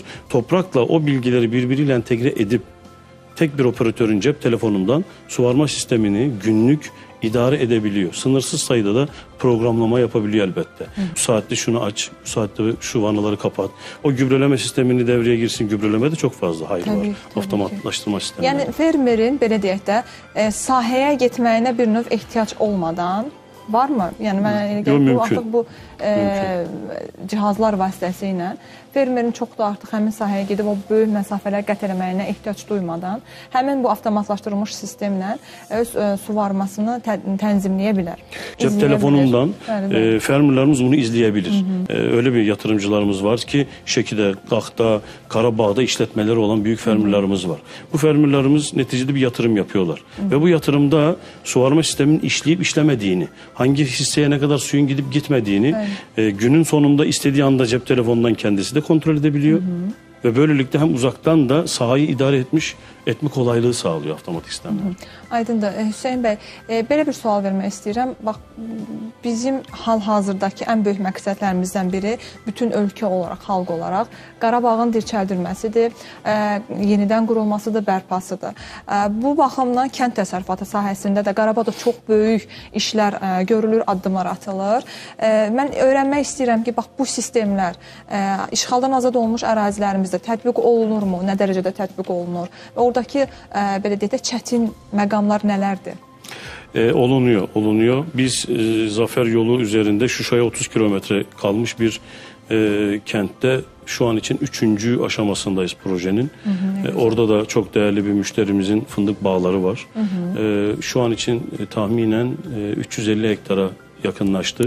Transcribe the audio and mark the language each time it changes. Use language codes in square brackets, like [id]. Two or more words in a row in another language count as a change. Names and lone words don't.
[tr] Toprakla o bilgileri birbiriyle entegre edip tek bir operatörün cep telefonundan suvarma sistemini günlük idare edebiliyor. Sınırsız sayıda da programlama yapabiliyor elbette. Bu saatte şunu aç, bu saatte şu vanaları kapat. O gübreleme sistemini devreye girsin. Gübreleme de çok fazla hayır var. Avtomatlaştırma sistemleri. [az] Yani fermerin belə deyək də sahəyə getməyinə bir növ ehtiyac olmadan varmı? Yəni mən bu artıq bu cihazlar vasitəsilə fermerin çox da artıq həmin sahəyə gedib o böyük məsafələr qət eləməyinə ehtiyac duymadan həmin bu avtomatlaşdırılmış sistemlə öz suvarmasını tənzimləyə bilər. [tr] Cep telefonundan fermerlerimiz bunu izleyebilir. Öyle bir yatırımcılarımız var ki Şeki'de, Qaxda, Qarabağda işletmeleri olan büyük fermerlerimiz var. Bu fermerlerimiz neticede bir yatırım yapıyorlar. Ve bu yatırımda suvarma sisteminin işleyip işlemediğini, hangi hisseye ne kadar suyun gidip gitmediğini günün sonunda istediği anda cep telefonundan kendisi de kontrol edebiliyor. Ve böylelikle hem uzaktan da sahayı idare etme kolaylığı sağlıyor avtomatik sistemler. [az] Aydındır. Hüseyin bəy, belə bir sual vermək istəyirəm. Bax, bizim hal-hazırdakı ən böyük məqsədlərimizdən biri bütün ölkə olaraq, xalq olaraq Qarabağın dirçəldilməsidir, yenidən qurulmasıdır, bərpasıdır. Bu baxımdan kənd təsərrüfatı sahəsində də Qarabağda çox böyük işlər görülür, addımlar atılır. Mən öyrənmək istəyirəm ki, bax, bu sistemlər işğaldan azad olmuş ərazilərimizdə tətbiq olunurmu, nə dərəcədə tətbiq olunur və oradakı, belə deyək də, çətin məqamlar nələrdir? [tr] Olunuyor. Biz Zafer yolu üzerinde Şuşa'ya 30 kilometre kalmış bir kentte şu an için 3. aşamasındayız projenin. Orada da çok değerli bir müşterimizin fındık bağları var. Şu an için tahminen 350 hektara yakınlaştı.